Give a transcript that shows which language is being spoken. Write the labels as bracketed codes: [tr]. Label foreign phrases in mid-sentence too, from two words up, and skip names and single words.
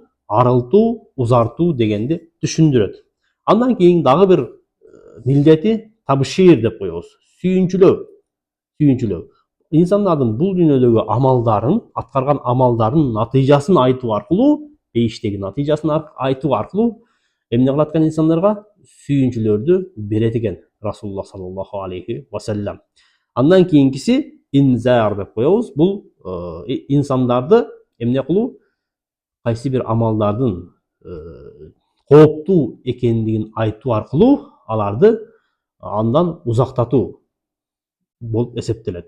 [ky] Арылтуу, узартуу дегенди түшүндүрөт. Андан кийин дагы бир милдети табшир деп коебуз. Сүйүнчүлөө. İnsandардын бул дүйнөдөгү амалдарын, аткарган амалдарын натыйжасын айтуу аркылуу, бейиштеги натыйжасын айтуу аркылуу эмне кылат экен инсандарга? Сүйүнчүлөрдү берет экен Расулуллах [ar] صلى الله عليه وسلم. [ky] Андан кийинкиси инзар деп коебуз. Бул инсандарды эмне кылуу? Кайсы бир амалдардын кооптуу экендигин айтуу аркылуу аларды андан узактатуу болуп эсептелет.